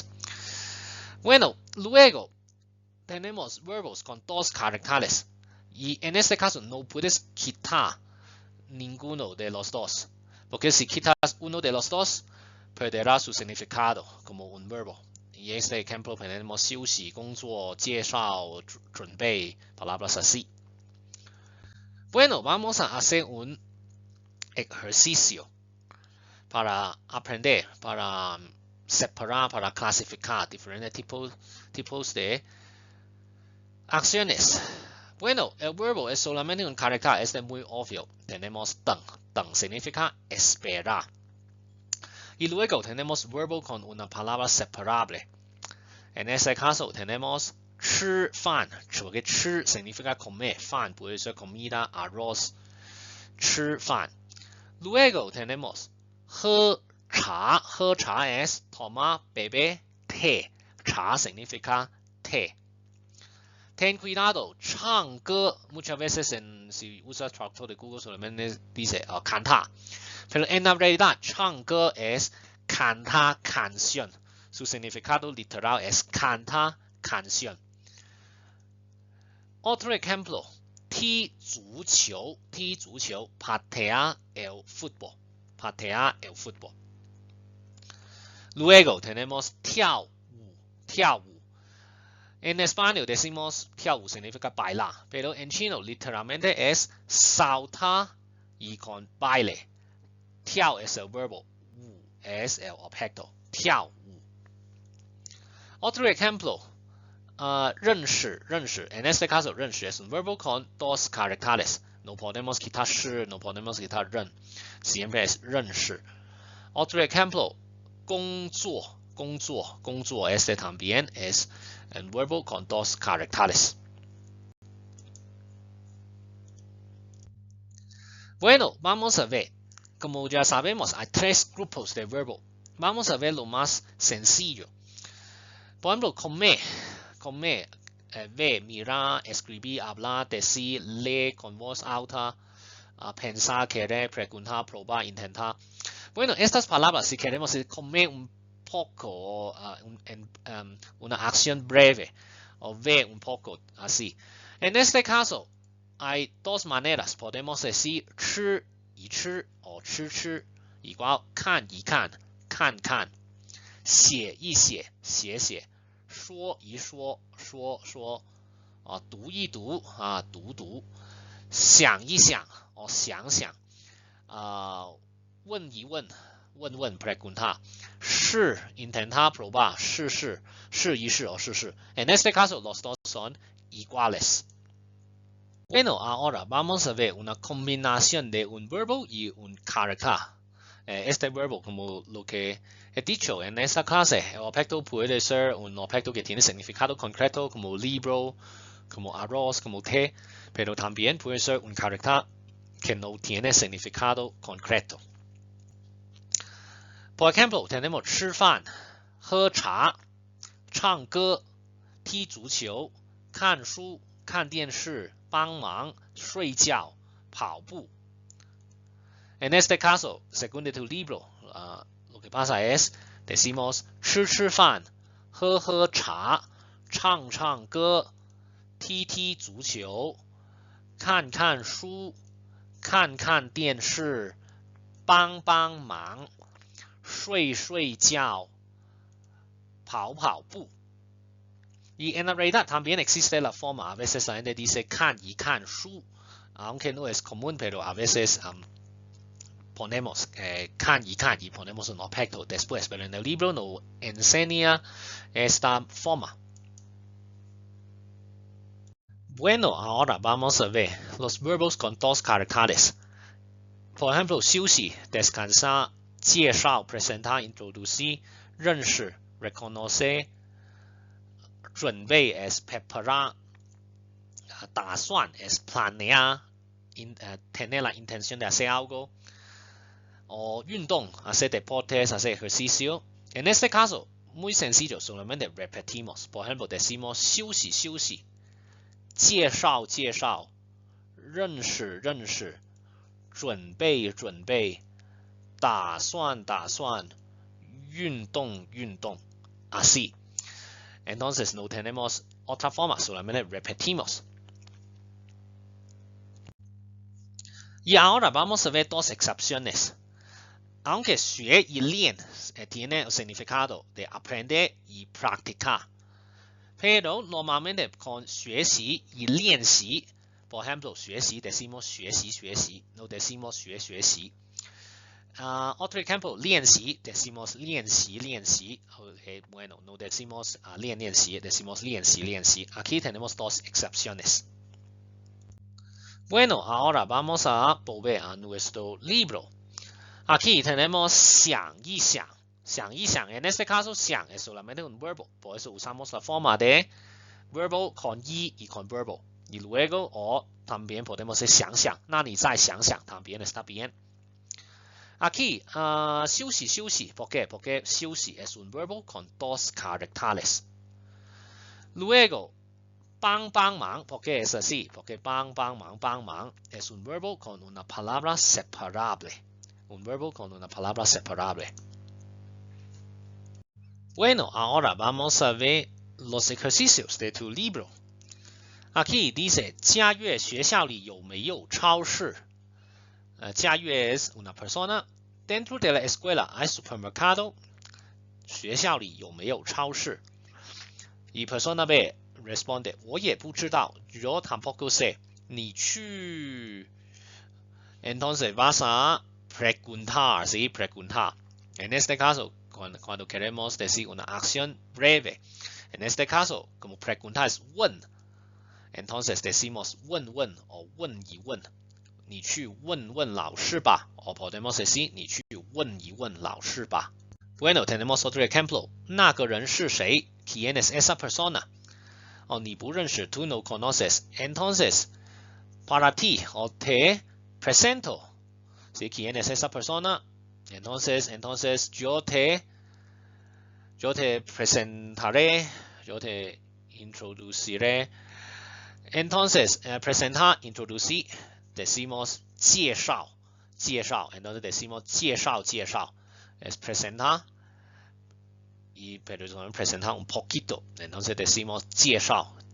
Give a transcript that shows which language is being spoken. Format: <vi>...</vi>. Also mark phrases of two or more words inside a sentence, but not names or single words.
<es>Bueno, luego tenemos verbos con dos caracteres y en este caso no puedes quitar ninguno de los dos, porque si quitas uno de los dos perderá su significado como un verbo. Y este ejemplo tenemos</es> <zh>休息, 工作, 介绍, 准备,</zh> <es>palabras así. Bueno, vamos a hacer un ejercicio para aprender, para separar, para clasificar diferentes tipos de acciones. Bueno, el verbo es solamente un carácter, es muy obvio. Tenemos</es> <zh>等, 等</zh> <es>significa esperar. Y luego tenemos verbo con una palabra separable. En este caso tenemos 吃饭, porque 吃 significa comer, 饭 puede ser comida, arroz, 吃饭. Luego tenemos</es> <zh>喝茶, 喝茶</zh> <es>es tomar, beber té, 茶 significa té. Ten cuidado, 唱歌 muchas veces si usas traductor de Google solamente dice cantar, pero en la realidad 唱歌 es cantar canción. Su significado literal es cantar canción. Otro ejemplo,</es> <zh>踢足球, 踢足球,</zh> <es>patear el fútbol, patear el fútbol. Luego tenemos</es> <zh>跳舞, 跳舞.</zh> <es>En español decimos 跳舞 significa bailar, pero en chino literalmente es saltar y con baile. 跳 es el verbo, 舞 es el objeto, 跳舞. Otro ejemplo,</es> <zh>认识, 认识.</zh> <es>En este caso, 认识 es un verbo con dos caracteres. No podemos quitar 是, no podemos quitar 认, siempre es 认识. Otro ejemplo,</es> <zh>工作, 工作, 工作.</zh> <es>Este también es un verbo con dos caracteres. Bueno, vamos a ver. Como ya sabemos, hay tres grupos de verbo. Vamos a ver lo más sencillo. Por ejemplo, comer. Comer, ver, mirar, escribir, hablar, decir, leer con voz alta, pensar, querer, preguntar, probar, intentar. Bueno, estas palabras, si queremos decir comer un poco, una acción breve, o ver un poco, así. En este caso, hay dos maneras. Podemos decir</es> <zh>吃一吃</zh> <es>o 吃吃 igual</es> <zh>看一看 看看 写一写写写说一说说说读一读读读想一想想想问一问问问</zh> <es>preguntar 试 intentar probar</es> <zh>试试试一试</zh> <es>o 试试 en este caso los dos son iguales. Bueno, ahora vamos a ver una combinación de un verbo y un carácter. Este verbo, como lo que he dicho en esta clase, el objeto puede ser un objeto que tiene significado concreto como libro, como arroz, como té, pero también puede ser un carácter que no tiene significado concreto. Por ejemplo, tenemos</es> <zh>吃饭, 喝茶, 唱歌, 踢足球, 看书, 看电视, 帮忙, 睡觉, 跑步.</zh> <es>En este caso, según tu libro, lo que pasa es, decimos</es> <zh>吃吃饭, 喝喝茶, 唱唱歌, 踢踢足球, 看看书, 看看电视, 帮帮忙, 睡睡觉, 跑跑步.</zh> <es>Y en la realidad también existe la forma, a veces la gente dice</es> <zh>看一看书,</zh> <es>aunque no es común, pero a veces ponemos can y ponemos un objeto después, pero en el libro nos enseña esta forma. Bueno, ahora vamos a ver los verbos con dos caracteres. Por ejemplo, 休息 descansar, 介绍 presentar, introducir, 认识 reconocer, 准备 es preparar, 打算 es planear, tener la intención de hacer algo, o 运动 hacer deportes, hacer ejercicio. En este caso, muy sencillo, solamente repetimos. Por ejemplo, decimos</es> <zh>休息休息，介绍介绍，认识认识，准备准备，打算打算，运动运动 así.</zh> <es>Entonces no tenemos otra forma, solamente repetimos. Y ahora vamos a ver dos excepciones. Aunque 学 y 练 tiene el significado de aprender y practicar, pero normalmente con 学习 y 练习, por ejemplo, 学习 decimos</es> <zh>学习学习,</zh> <es>no decimos 学学习. Otro ejemplo, 练习 decimos</es> <zh>练习练习.</zh> <es>Okay, bueno, no decimos 练练习, decimos</es> <zh>练习练习.</zh> <es>Aquí tenemos dos excepciones. Bueno, ahora vamos a volver a nuestro libro. Aquí tenemos</es> <zh>想一想, 想一想.</zh> <es>En este caso, 想 es solamente un verbo, por eso usamos la forma de verbo con y con verbo. Y luego, o también podemos decir 想想,</es> <zh>那你再想想</zh> <es>también está bien. Aquí,</es> <zh>休息休息,</zh> <es>¿por qué? Porque 休息 es un verbo con dos caracteres. Luego, 帮帮忙, ¿por qué es así? Porque 帮忙 es un verbo con una palabra separable. Un verbo con una palabra separable. Bueno, ahora vamos a ver los ejercicios de tu libro. Aquí dice,</es> <zh>嘉悦学校里有没有超市?</zh> <es>嘉悦 es una persona. Dentro de la escuela hay supermercado.</es> <zh>学校里有没有超市?</zh> <es>Y persona B responde,</es> <zh>我也不知道,</zh> <es>yo tampoco sé.</es> <zh>你去</zh> <es>Entonces vas a preguntar, ¿sí? Preguntar. En este caso, cuando queremos decir una acción breve, en este caso, como preguntar es 问, entonces decimos 问问 o</es> <zh>问一问. 你去问问老师吧,</zh> <es>o podemos decir</es> <zh>你去问一问老师吧.</zh> <es>Bueno, tenemos otro ejemplo.</es> <zh>那个人是谁?</zh> <es>¿Quién es esa persona?</es> <zh>你不认识,</zh> <es>tú no conoces. Entonces, para ti, o te presento. ¿Sí? ¿Quién es esa persona? Entonces yo te presentaré, yo te introduciré. Entonces, presentar, introducir, decimos 介绍, entonces decimos 介绍, es presentar, pero presentar un poquito, entonces decimos 介绍.</es>